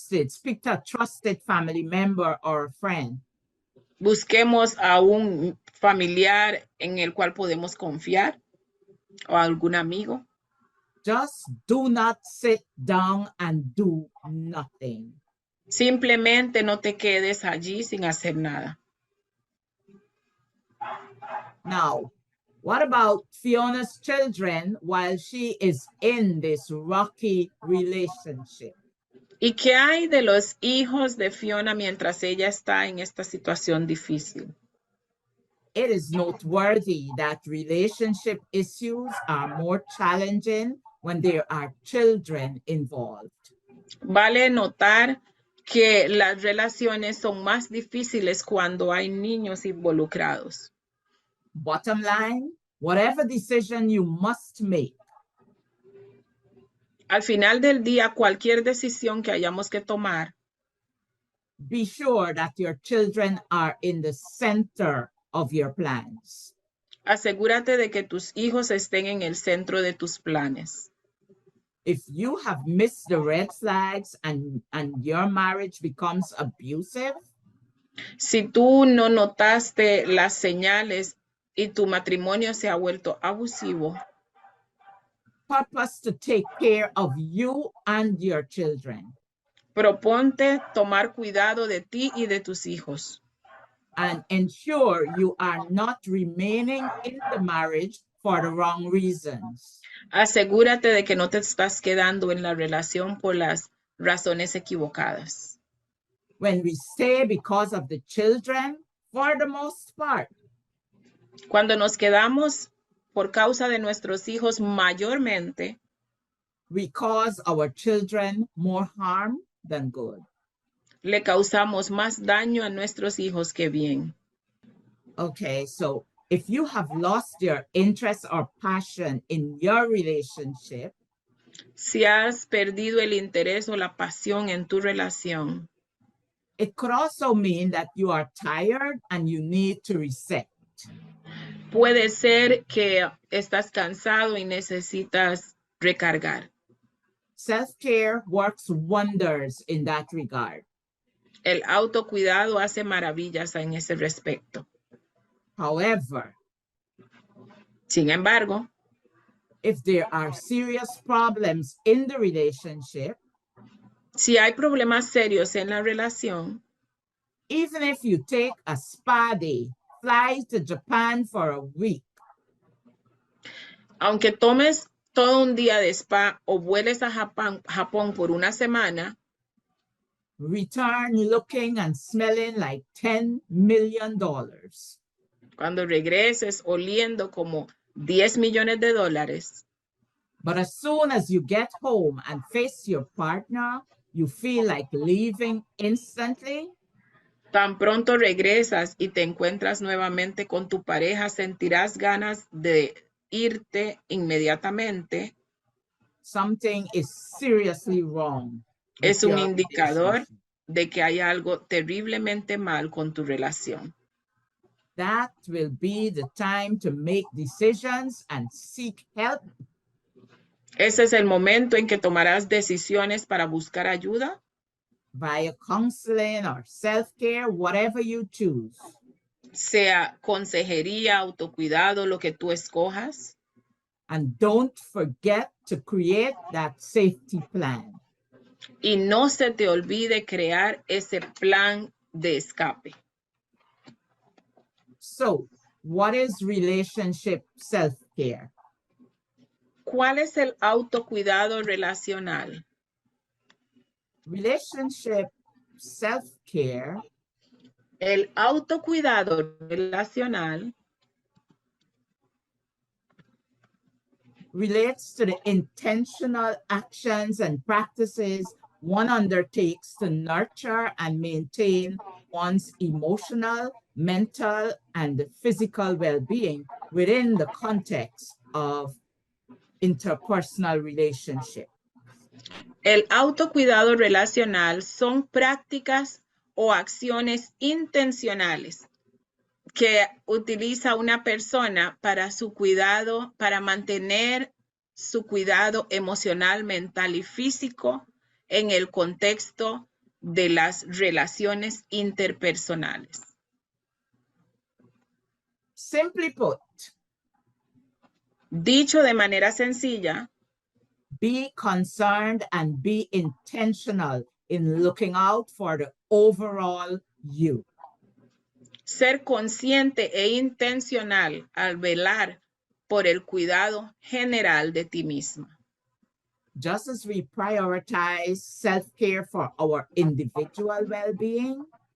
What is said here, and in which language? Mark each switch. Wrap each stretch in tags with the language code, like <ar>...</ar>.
<en>speak to a trusted family member or friend.</en> <es>Busquemos a un familiar en el cual podemos confiar o a algún amigo.</es> <en>Just do not sit down and do nothing.</en> <es>Simplemente no te quedes allí sin hacer nada.</es> <en>Now, what about Fiona's children while she is in this rocky relationship?</en> <es>¿Y qué hay de los hijos de Fiona mientras ella está en esta situación difícil?</es> <en>It is noteworthy that relationship issues are more challenging when there are children involved.</en> <es>Vale notar que las relaciones son más difíciles cuando hay niños involucrados.</es> <en>Bottom line, whatever decision you must make,</en> <es>Al final del día, cualquier decisión que hayamos que tomar,</es> <en>be sure that your children are in the center of your plans.</en> <es>asegúrate de que tus hijos estén en el centro de tus planes.</es> <en>If you have missed the red flags and your marriage becomes abusive,</en> <es>Si tú no notaste las señales y tu matrimonio se ha vuelto abusivo,</es> <en>purpose to take care of you and your children</en> <es>proponte tomar cuidado de ti y de tus hijos.</es> <en>and ensure you are not remaining in the marriage for the wrong reasons.</en> <es>Asegúrate de que no te estás quedando en la relación por las razones equivocadas.</es> <en>When we stay because of the children, for the most part,</en> <es>Cuando nos quedamos por causa de nuestros hijos mayormente,</es> <en>we cause our children more harm than good.</en> <es>le causamos más daño a nuestros hijos que bien.</es> <en>Okay, so if you have lost your interest or passion in your relationship,</en> <es>Si has perdido el interés o la pasión en tu relación,</es> <en>it could also mean that you are tired and you need to reset.</en> <es>puede ser que estás cansado y necesitas recargar.</es> <en>Self-care works wonders in that regard.</en> <es>El autocuidado hace maravillas en ese respecto.</es> <en>However,</en> <es>Sin embargo,</es> <en>if there are serious problems in the relationship,</en> <es>si hay problemas serios en la relación,</es> <en>even if you take a spa day, fly to Japan for a week,</en> <es>aunque tomes todo un día de spa o vueles a Japón por una semana,</es> <en>return looking and smelling like $10 million.</en> <es>cuando regreses oliendo como 10 millones de dólares,</es> <en>But as soon as you get home and face your partner, you feel like leaving instantly.</en> <es>tan pronto regresas y te encuentras nuevamente con tu pareja, sentirás ganas de irte inmediatamente.</es> <en>Something is seriously wrong. with</en> <es>Es un</es> <en>your</en> <es>indicador</es> <en>relationship.</en> <es>de que hay algo terriblemente mal con tu relación.</es> <en>That will be the time to make decisions and seek help.</en> <es>Ese es el momento en que tomarás decisiones para buscar ayuda</es> <en>Via counseling or self-care, whatever you choose.</en> <es>sea consejería, autocuidado, lo que tú escojas.</es> <en>And don't forget to create that safety plan.</en> <es>Y no se te olvide crear ese plan de escape.</es> <en>So, what is relationship self-care?</en> <es>¿Cuál es el autocuidado relacional?</es> <en>Relationship self-care</en> <es>El autocuidado relacional</es> <en>relates to the intentional actions and practices one undertakes to nurture and maintain one's emotional, mental, and physical well-being within the context of interpersonal relationship.</en> <es>El autocuidado relacional son prácticas o acciones intencionales que utiliza una persona para su cuidado, para mantener su cuidado emocional, mental y físico en el contexto de las relaciones interpersonales.</es> <en>Simply put,</en> <es>Dicho de manera sencilla,</es> <en>be concerned and be intentional in looking out for the overall you.</en> <es>ser consciente e intencional al velar por el cuidado general de ti misma.</es> <en>Just as we prioritize self-care for our individual well-being,</en>